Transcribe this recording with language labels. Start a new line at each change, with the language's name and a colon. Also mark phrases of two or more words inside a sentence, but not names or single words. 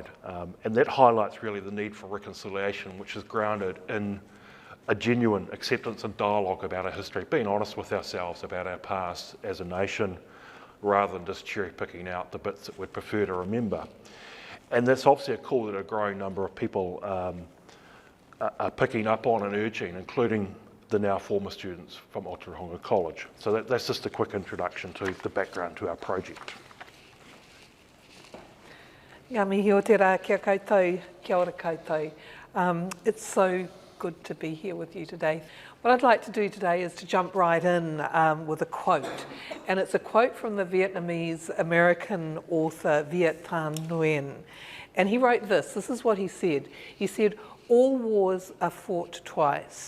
English: And that highlights really the need for reconciliation, which is grounded in a genuine acceptance and dialogue about our history, being honest with ourselves about our past as a nation, rather than just cherry picking out the bits that we'd prefer to remember. And that's obviously a call that a growing number of people are picking up on and urging, including the now former students from Aotearoa College. So that's just a quick introduction to the background to our project.
Māori: Ngā mihi o te rā kia koutou, kia ora koutou.
English: It's so good to be here with you today. What I'd like to do today is to jump right in with a quote. And it's a quote from the Vietnamese-American author Viet Thanh Nguyen. And he wrote this is what he said. He said, "All wars are fought twice.